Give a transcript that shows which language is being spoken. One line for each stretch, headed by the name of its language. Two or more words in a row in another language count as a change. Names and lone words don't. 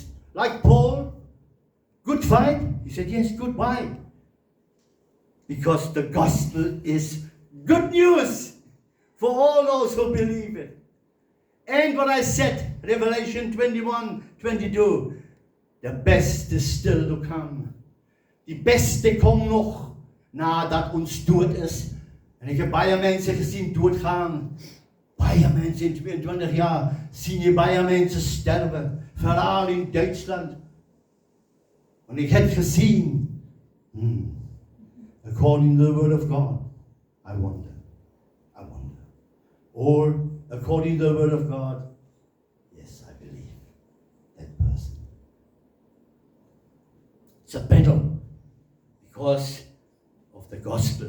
English: Like Paul? Good fight? He said, yes, good. Why? Because the gospel is good news for all those who believe it. And what I said, Revelation 21:22, the best is still to come.
German: Die beste kommt noch.
Afrikaans: nadat ons dood is. En ek het baie mense gesien doodgaan. Baie mense in 22 jaar sien jy baie mense sterwe, veral in Duitsland. En ek het gesien,
English: according to the word of God, I wonder. Or according to the word of God, yes, I believe that person. It's a battle because of the gospel.